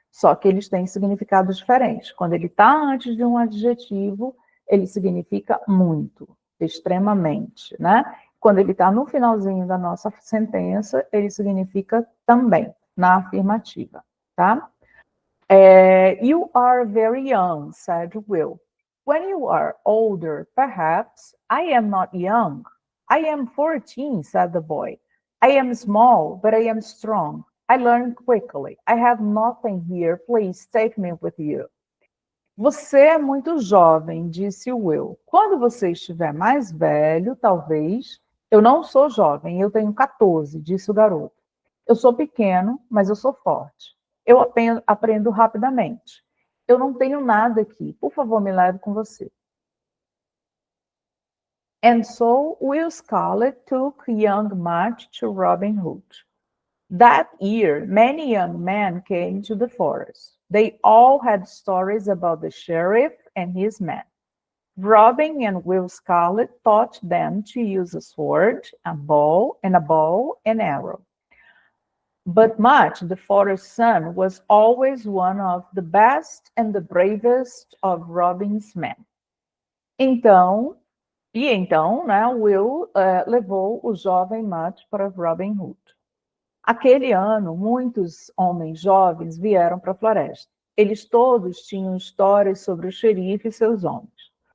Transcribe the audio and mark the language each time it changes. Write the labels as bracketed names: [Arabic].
[Portuguese] Só que eles têm significados diferentes. Quando ele está antes de um adjetivo, ele significa muito, extremamente, né? Quando ele está no finalzinho da nossa sentença, ele significa também, na afirmativa, tá? [English] You are very young, said Will. When you are older, perhaps. I am not young. I am 14, said the boy. I am small, but I am strong. I learn quickly. I have nothing here. Please take me with you. [Portuguese] Você é muito jovem, disse Will. Quando você estiver mais velho, talvez. Eu não sou jovem, eu tenho 14, disse o garoto. Eu sou pequeno, mas eu sou forte. Eu aprendo rapidamente. Eu não tenho nada aqui. Por favor, me leve com você. [English] And so Will Scarlet took young Much to Robin Hood. That year, many young men came to the forest. They all had stories about the sheriff and his men. Robin and Will Scarlet taught them to use a sword, a bow and arrow. But Much, the forest son, was always one of the best and the bravest of Robin's men. [Portuguese] Então, né, Will levou o jovem Much para Robin Hood. Aquele ano, muitos homens jovens vieram para a floresta. Eles todos tinham histórias sobre o xerife e seus homens.